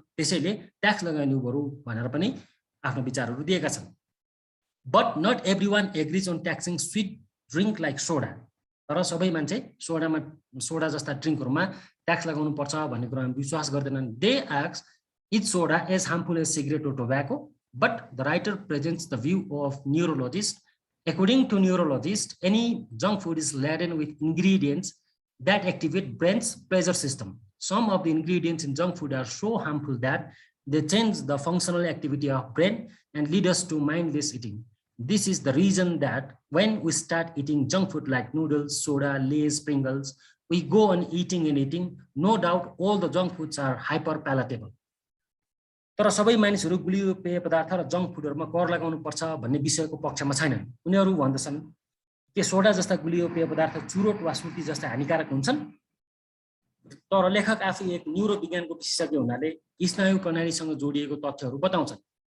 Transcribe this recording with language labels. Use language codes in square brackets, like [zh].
[ne] त्यसैले ट्याक्स लगाइनु बरु भनेर पनि आफ्नो विचारहरू दिएका छन्। [en] But not everyone agrees on taxing sweet drink like soda. [ne] तर सबै मान्छे सोडा जस्ता ड्रिङ्कहरूमा ट्याक्स लगाउनु पर्छ भन्ने कुरामा विश्वास गर्दैनन्। [en] They ask is soda as harmful as cigarette or tobacco? But the writer presents the view of neurologist. According to neurologist, any junk food is laden with ingredients that activate brain's pleasure system. Some of the ingredients in junk food are so harmful that they change the functional activity of brain and lead us to mindless eating. This is the reason that when we start eating junk food like noodles, soda, Lay's, Pringles, we go on eating and eating. No doubt all the junk foods are hyper palatable. [ne] तर सबै मानिसहरू गुलियो पेय पदार्थ र junk फुडहरूमा कर लगाउनु पर्छ भन्ने विषयको पक्षमा छैनन्। उनीहरू भन्दछन् के सोडा जस्ता गुलियो पेय पदार्थ चुरोट वा सुर्ती जस्ता हानिकारक हुन्छन्। तर लेखक आफै एक न्युरोविज्ञानको विशेषज्ञ हुनाले स्नायु प्रणालीसँग जोडिएको तथ्यहरू बताउँछन्।